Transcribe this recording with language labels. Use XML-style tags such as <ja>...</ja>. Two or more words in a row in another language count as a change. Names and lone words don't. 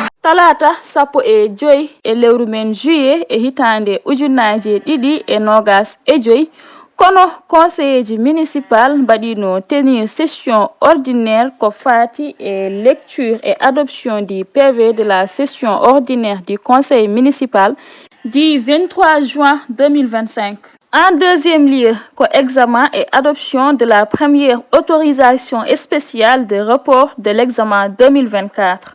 <ff>talata sappo e joyi e lewru men juillet e hitande ujunnaje ɗiɗi e nogas e joyi kono</ff> <fr>conseiller municipal</fr> <ff>mbaɗino</ff> <fr>tenir session ordinaire</fr> <ff>ko fati e</ff> <fr>lecture et adoption du PV de la session ordinaire du conseil municipal du 23 juin 2025. En deuxième lieu, examen et adoption de la première autorisation spéciale de report de l'examen 2024.</fr>